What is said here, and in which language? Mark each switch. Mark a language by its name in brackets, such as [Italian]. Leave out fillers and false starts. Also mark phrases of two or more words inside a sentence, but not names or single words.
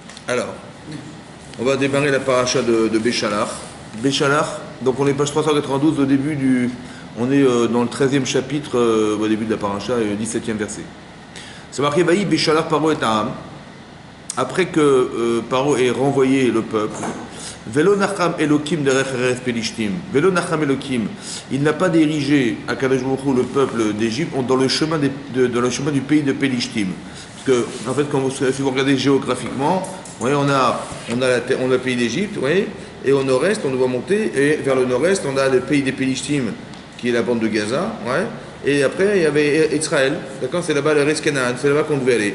[French] Alors, on va démarrer la paracha de Béchalach. Béchalach, donc on est page 392 au début du... On est dans le 13e chapitre, au début de la paracha, et le 17e verset. C'est marqué, [Hebrew] ויהי בשלח פרעה את העם. [French] Après que Paro ait renvoyé le peuple, [Hebrew] ולא נחם אלוקים דרך ארץ פלשתים. ולא נחם אלוקים, [French] il n'a pas dirigé à [Hebrew] קדוש ברוך הוא [French] le peuple d'Égypte dans le chemin dans le chemin du pays de Pelishtim. Parce que, en fait, si vous regardez géographiquement, vous voyez, on a le pays d'Égypte, vous voyez, et au nord-est, on doit monter, et vers le nord-est, on a le pays des Pelishtim, qui est la bande de Gaza, ouais, et après, il y avait Israël, d'accord, c'est là-bas le [Hebrew] ארץ כנען, [French] c'est là-bas qu'on devait aller.